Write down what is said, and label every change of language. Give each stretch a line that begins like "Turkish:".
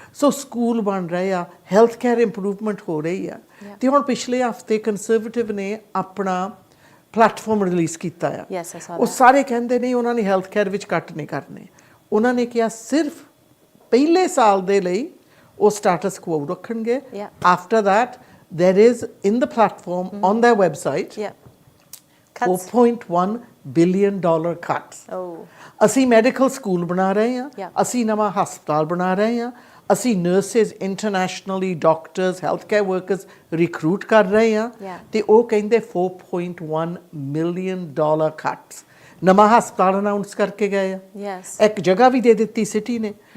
Punjabi: So school ਬਣ ਰਹੇ ਆ, ਹੈਲਥ ਕੇਅਰ ਇੰਪਰੂਵਮੈਂਟ ਹੋ ਰਹੀ ਆ। ਤੇ ਹੁਣ ਪਿਛਲੇ ਹਫ਼ਤੇ ਕੰਜ਼ਰਵੇਟਿਵ ਨੇ ਆਪਣਾ ਪਲੇਟਫਾਰਮ ਰਿਲੀਜ਼ ਕੀਤਾ ਆ। ਉਹ ਸਾਰੇ ਕਹਿੰਦੇ ਨਹੀਂ ਉਹਨਾਂ ਨੇ ਹੈਲਥ ਕੇਅਰ ਵਿੱਚ ਕੱਟ ਨਹੀਂ ਕਰਨੇ। ਉਹਨਾਂ ਨੇ ਕਿਹਾ ਸਿਰਫ ਪਹਿਲੇ ਸਾਲ ਦੇ ਲਈ ਉਹ ਸਟੇਟਸ ਕੁਓ ਰੱਖਣਗੇ।
English: After that there is in the platform on their website $4.1 billion cuts.
Punjabi: ਅਸੀਂ ਮੈਡੀਕਲ ਸਕੂਲ ਬਣਾ ਰਹੇ ਹਾਂ, ਅਸੀਂ ਨਵਾਂ ਹਸਪਤਾਲ ਬਣਾ ਰਹੇ ਹਾਂ, ਅਸੀਂ nurses internationally doctors health care workers recruit ਕਰ ਰਹੇ ਹਾਂ। ਤੇ ਉਹ ਕਹਿੰਦੇ
English: $4.1 million cuts।
Punjabi: ਨਵਾਂ ਹਸਪਤਾਲ ਅਨਾਊਂਸ ਕਰਕੇ ਗਏ ਆ, ਇੱਕ ਜਗ੍ਹਾ ਵੀ ਦੇ ਦਿੱਤੀ ਸਿਟੀ ਨੇ।